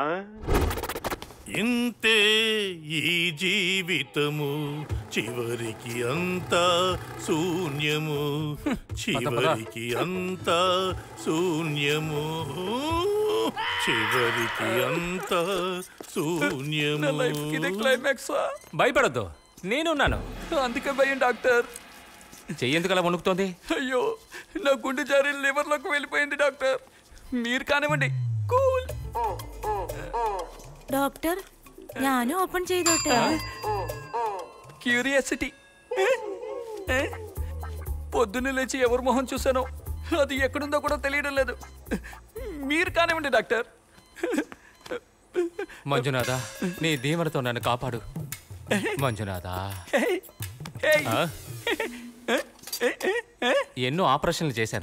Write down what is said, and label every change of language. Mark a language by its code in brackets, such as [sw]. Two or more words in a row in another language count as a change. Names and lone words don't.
[te] ఇంతే ఈ జీవితము, చివరికి అంతా శూన్యము, చివరికి అంతా శూన్యము, చివరికి అంతా శూన్యము. భయపడద్దు, నేనున్నాను. అందుకే భయం డాక్టర్. చెయ్యేందుకు అలా వణుకుతోంది? అయ్యో, నా గుండె జారి లివర్లోకి వెళ్ళిపోయింది డాక్టర్. మీరు కానివ్వండి. కూల్. [ml] ഡോക്ടർ ഞാനും ഓപ്പൺ ചെയ്തോട്ടെ? [te] క్యూరియాసిటీ. పొద్దున్న లేచి ఎవరి మొహం చూసానో అది ఎక్కడుందో కూడా తెలియడం లేదు. మీరు కానివ్వండి డాక్టర్. మంజునాథ, నీ దీవెనతో నన్ను కాపాడు. మంజునాథ, ఎన్నో ఆపరేషన్లు చేశాను.